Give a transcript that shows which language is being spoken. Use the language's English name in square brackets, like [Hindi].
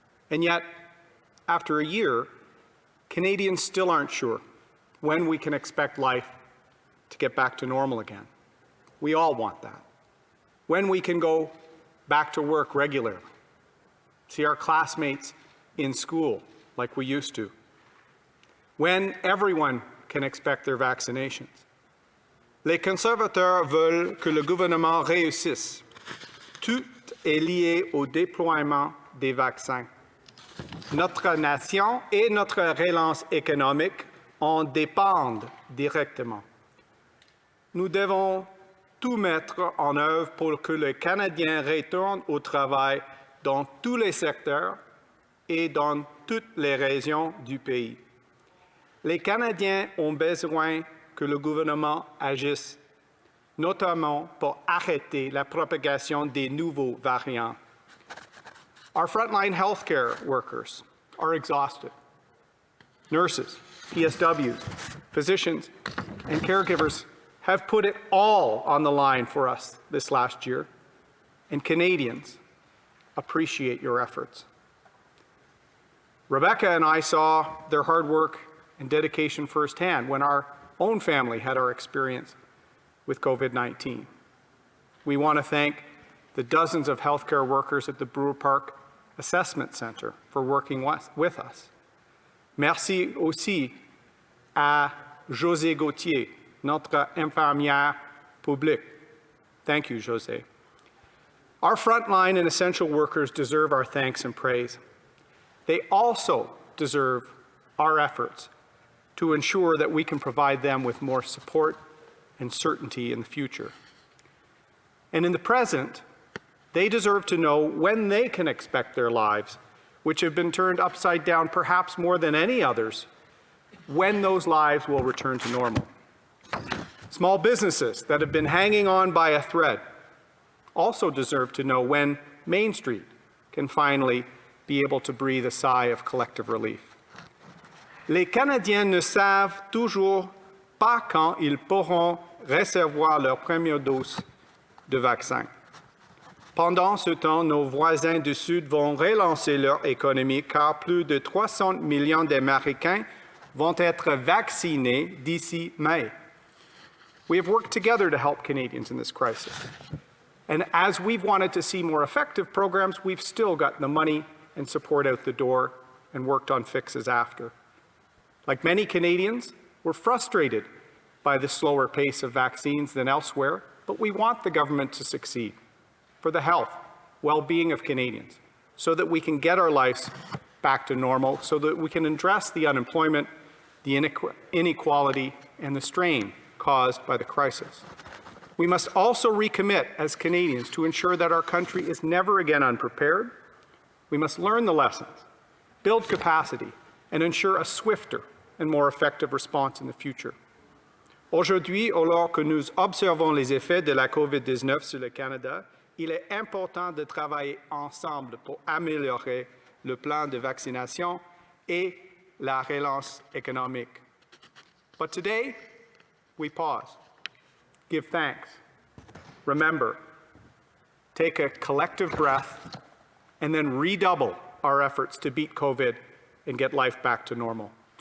[English] And yet, after a year, Canadians still aren't sure when we can expect life to get back to normal again. We all want that. When we can go back to work regularly, see our classmates in school like we used to. When everyone can expect their vaccinations. [French] Les conservateurs veulent que le gouvernement réussisse. Tout est lié au déploiement des vaccins. Notre nation et notre relance économique en dépendent directement. Nous devons tout mettre en œuvre pour que les Canadiens retournent au travail dans tous les secteurs et dans toutes les régions du pays. Les Canadiens ont besoin que le gouvernement agisse, notamment pour arrêter la propagation des nouveaux variants. [English] Our frontline healthcare workers are exhausted. Nurses, PSWs, physicians, and caregivers have put it all on the line for us this last year, and Canadians appreciate your efforts. Rebecca and I saw their hard work and dedication firsthand when our own family had our experience with COVID-19. We want to thank the dozens of healthcare workers at the Brewer Park Assessment Center for working with us. [French] Merci aussi à José Gauthier, notre infirmière publique. [English] Thank you, José. Our frontline and essential workers deserve our thanks and praise. They also deserve our efforts to ensure that we can provide them with more support and certainty in the future. And in the present, they deserve to know when they can expect their lives, which have been turned upside down perhaps more than any others, when those lives will return to normal. Small businesses that have been hanging on by a thread also deserve to know when Main Street can finally be able to breathe a sigh of collective relief. [French] Les Canadiens ne savent toujours pas quand ils pourront recevoir leur première dose de vaccin. Pendant ce temps, nos voisins du Sud vont relancer leur économie car plus de 300 millions d'Américains vont être vaccinés d'ici mai. [English] We have worked together to help Canadians in this crisis. And as we've wanted to see more effective programs, we've still got the money and support out the door and worked on fixes after. Like many Canadians, we're frustrated by the slower pace of vaccines than elsewhere, but we want the government to succeed for the health, well-being of Canadians, so that we can get our lives back back to normal so that we can address the unemployment, the inequality, and the strain caused by the crisis. We must also recommit as Canadians to ensure that our country is never again unprepared. We must learn the lessons, build capacity, and ensure a swifter and more effective response in the future. [French] Aujourd'hui, alors que nous observons les effets de la COVID-19 sur le Canada, il est important de travailler ensemble pour améliorer le plan de vaccination et la relance économique. [English] But today, we pause, give thanks, remember, take a collective breath, and then redouble our efforts to beat COVID and get life back to normal.